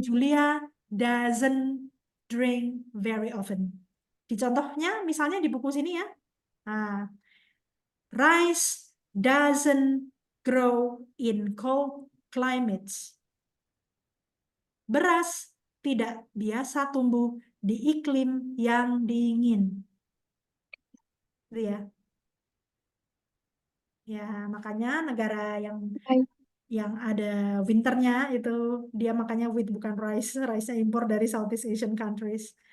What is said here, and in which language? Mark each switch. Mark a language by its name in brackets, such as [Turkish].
[English] Julia doesn't drink very often. [Indonesian] Di contohnya, misalnya di buku sini ya. [English] Nah, rice doesn't grow in cold climates. [Indonesian] Beras tidak biasa tumbuh di iklim yang dingin. Gitu ya. Ya, makanya negara baik. yang ada winternya itu dia makanya wheat bukan rice, rice impor dari [English] Southeast Asian countries.